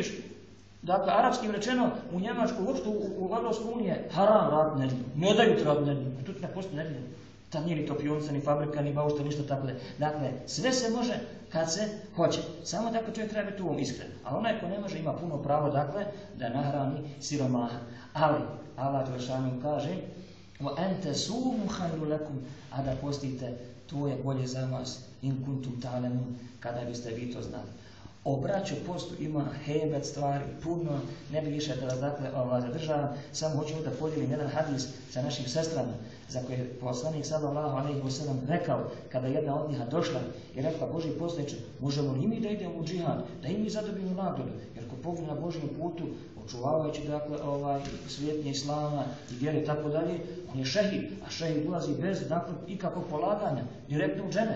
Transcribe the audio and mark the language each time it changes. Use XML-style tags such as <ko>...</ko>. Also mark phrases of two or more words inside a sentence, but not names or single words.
<bs>Dakle, arapskim rečeno, u Njemačkoj, uopšte u Evropskoj uniji je haram rad nedjelju. Ne daju ti rad nedjelju. Tu ti ne postoji nedjelju. Tam nije ni topionica, ni fabrika, ni baušta, ništa tako da. Dakle, sve se može kad se hoće. Samo dakle čovjek treba biti u ovom iskren. A onaj ko ne može ima puno pravo, dakle, da nahrani siromaha. Ali, Allah Đelešanu kaže,</bs> <ar>وَأَنْتَ سُومُ خَيْرُ لَكُمْ,</ar> <bs>a da postite, to je bolje za vas,</bs> <ar>إن كنتم تعلمون,</ar> <bs>kada biste vi to znali. O braću postu ima hebet stvari, puno, ne bi više da vas dakle zadržavam, samo hoću da podijelim jedan hadis sa našim sestrama, za koje je poslanik</bs> <ar>صلى الله عليه وسلم</ar> <bs>rekao, kada jedna od njih došla i rekla, Božji poslaniče, možemo li mi da idemo u džihad, da i mi zadobijemo nagradu, jer ko pogine na Božjem putu, očuvavajući dakle svijetnje islama i vjere tako dalje, on je šehid, a šehid ulazi bez dakle ikakvog polaganja, direktno u dženet.</bs>